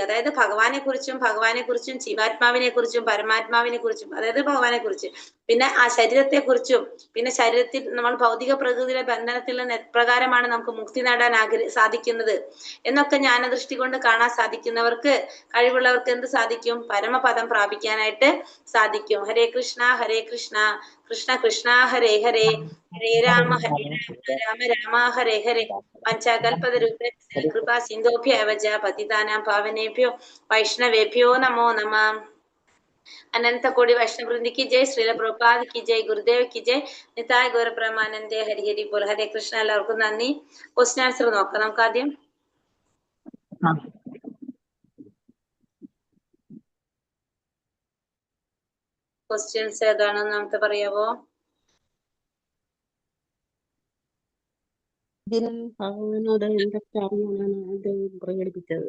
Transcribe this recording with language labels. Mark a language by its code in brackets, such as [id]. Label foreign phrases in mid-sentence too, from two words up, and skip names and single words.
[ml] അതായത് ഭഗവാനെ കുറിച്ചും ജീവാത്മാവിനെ കുറിച്ചും പരമാത്മാവിനെ കുറിച്ചും, അതായത് ഭഗവാനെ കുറിച്ച്, പിന്നെ ആ ശരീരത്തെ കുറിച്ചും, പിന്നെ ശരീരത്തിൽ നമ്മൾ ഭൗതിക പ്രകൃതിയുടെ ബന്ധനത്തിൽ നിന്ന് എപ്രകാരമാണ് നമുക്ക് മുക്തി നേടാൻ സാധിക്കുന്നത് എന്നൊക്കെ ജ്ഞാനദൃഷ്ടി കൊണ്ട് കാണാൻ സാധിക്കുന്നവർക്ക്, കഴിവുള്ളവർക്ക് എന്ത് സാധിക്കും? പരമപദം പ്രാപിക്കാനായിട്ട് സാധിക്കും. [sa] ഹരേ കൃഷ്ണ കൃഷ്ണ കൃഷ്ണ ഹരേ ഹരേ, ഹരേ രാമ രാമ രാമ ഹരേ ഹരേ. പഞ്ചകൽപതരുഭ്യശ്ച കൃപാ സിന്ധോഭ്യവ ച പതിതാനാം പാവനേഭ്യോ വൈഷ്ണവേഭ്യോ നമോ നമഃ. [hi] अनंत कोटि वैष्णव वृंद की जय, श्रील प्रभुपाद की जय, गुरुदेव की जय, निताय गौर परमानंदे, हरि हरि बोल. हरे कृष्ण. [ml] എല്ലാവർക്കും നന്ദി. [en] question answer [ml] നോക്കാം നമുക്ക് ആദ്യം. ക്വസ്റ്റ്യൻസ് ഏതാണെന്ന് നമുക്ക് പറയാവോ? ഭഗവാനോട് എന്തൊക്കെ അറിയാനാണ് അദ്ദേഹം പ്രകടിപ്പിച്ചത്?